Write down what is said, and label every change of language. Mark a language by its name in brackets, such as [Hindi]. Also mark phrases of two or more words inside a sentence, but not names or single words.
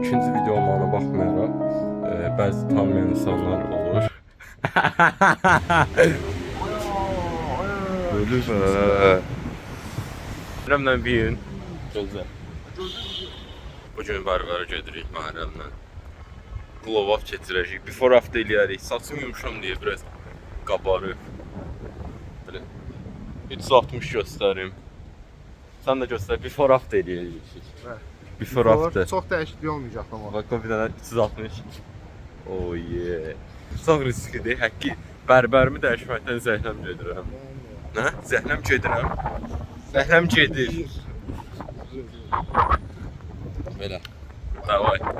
[Azerbaijani] İkinci videoma baxmayaraq bəzi tanımayan insanlar olur. Bayramdan bir gün gözlə. Bugün barbara gedirik Mahirəmlə. [English] Glow up [Azerbaijani] keçirəcəyik. [English] Before after [Azerbaijani] eləyərik. Saçım yumuşam deyə biraz qabarıb. Belə 360 göstərim. Sən də göstər. [English] Before after [Azerbaijani] eləyəcəyik. [English] Before after. [Azerbaijani] Çox dəyişiklik olmayacaq amma. Bax bir dənə 360. [English] Oh yeah. [Azerbaijani] Çox risklidir. Həqqi bərbərimi dəyişməkdən zəhləm gedirəm. Nə? Zəhləm gedirəm. Zəhləm gedir. Belə. Davay.